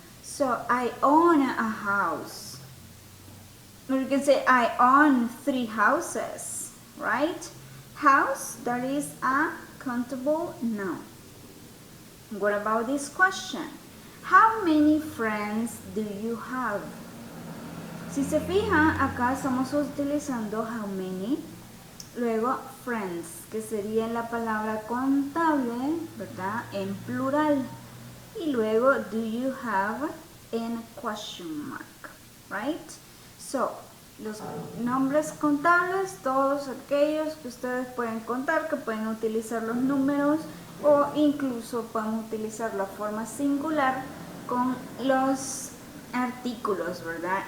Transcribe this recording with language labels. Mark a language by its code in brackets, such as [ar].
[en] So, I own a house. Or you can say, I own 3 houses, right? House, that is a countable noun. What about this question? How many friends do you have? [es] Si se fijan, acá estamos utilizando how many, luego friends, que sería la palabra contable, ¿verdad? En plural. Y luego [en] do you have en question mark, right? [es] So, los nombres contables, todos aquellos que ustedes pueden contar, que pueden utilizar los números o incluso pueden utilizar la forma singular con los artículos, ¿verdad?